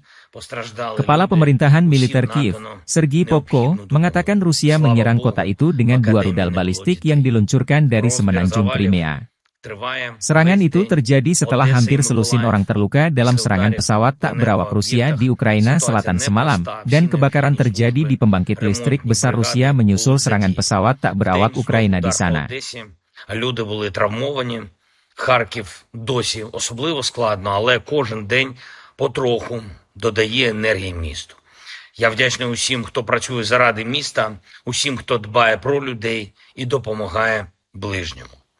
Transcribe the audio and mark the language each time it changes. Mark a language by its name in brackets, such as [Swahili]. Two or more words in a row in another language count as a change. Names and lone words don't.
[Indonesian] Kepala Pemerintahan Militer Kiev, Sergei Popko, mengatakan Rusia menyerang kota itu dengan 2 rudal balistik yang diluncurkan dari semenanjung Crimea. Serangan itu terjadi setelah hampir selusin orang terluka dalam serangan pesawat tak berawak Rusia di Ukraina Selatan semalam, dan kebakaran terjadi di pembangkit listrik besar Rusia menyusul serangan pesawat tak berawak Ukraina di sana. [Ukrainian] Люди були травмовані. Харків досі особливо складно, але кожен день потроху додає енергії місту. Я вдячний усім, хто працює заради міста, усім, хто дбає про людей і допомагає ближньому.